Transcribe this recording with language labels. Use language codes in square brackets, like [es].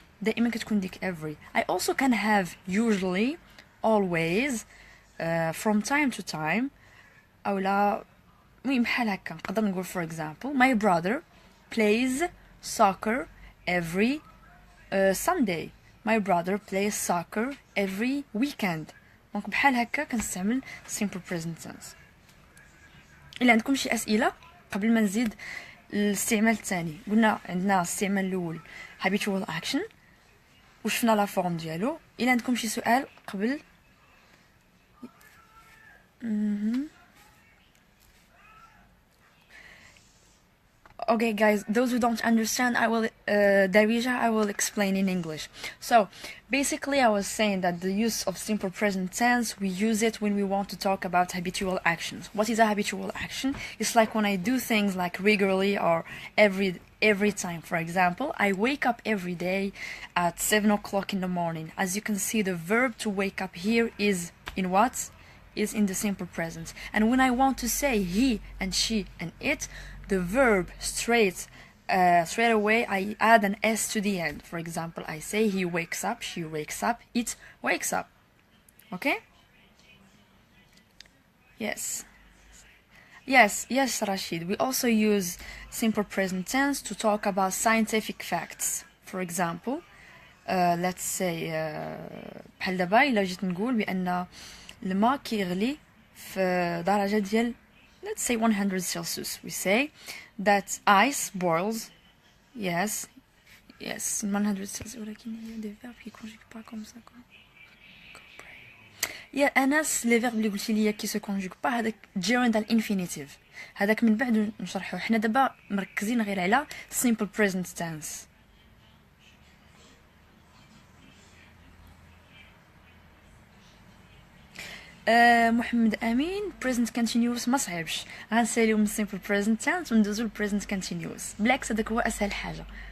[ar] دائما كتكون ديك [en] every. I also can have usually, always, from time to time. [ar] او لا المهم بحال هكا نقدر نقول [en] for example my brother plays soccer every Sunday. my brother plays soccer every weekend. [ar] دونك بحال هكا كنستعمل simple present tense. إلا عندكم شي أسئلة قبل ما نزيد الاستعمال الثاني. قلنا عندنا الاستعمال الأول habitual action وشفنا لا فورم ديالو. إلا عندكم شي سؤال قبل [en] Okay guys, those who don't understand, I will Darija, I will explain in English. So basically I was saying that the use of simple present tense, we use it when we want to talk about habitual actions. What is a habitual action? It's like when I do things like regularly or every time. For example, I wake up every day at 7 o'clock in the morning. As you can see, the verb to wake up here is in what? Is in the simple present. And when I want to say he and she and it, the verb straight away I add an s to the end. For example, I say he wakes up, she wakes up, it wakes up. Okay? Yes, Rashid. We also use simple present tense to talk about scientific facts. For example, let's say [ar] بحال دابا إلا جيت نقول بأن الماء كيغلي في درجة ديال let's say 100 Celsius. [en] We say that ice boils. Yes, 100 Celsius. [ar] ولكن هي [fr] des verbes qui conjuguent pas comme ça quoi. [ar] يا أنس les verbes اللي قلتي ليا كي [fr] se conjuguent pas [ar] هذاك gerund infinitive. هذاك من بعد نشرحه. حنا دابا مركزين غير على simple present tense. محمد امين present continuous ما صعيبش غنساليو من simple present tense وندوزو ل present continuous بالعكس هذاك هو اسهل حاجه.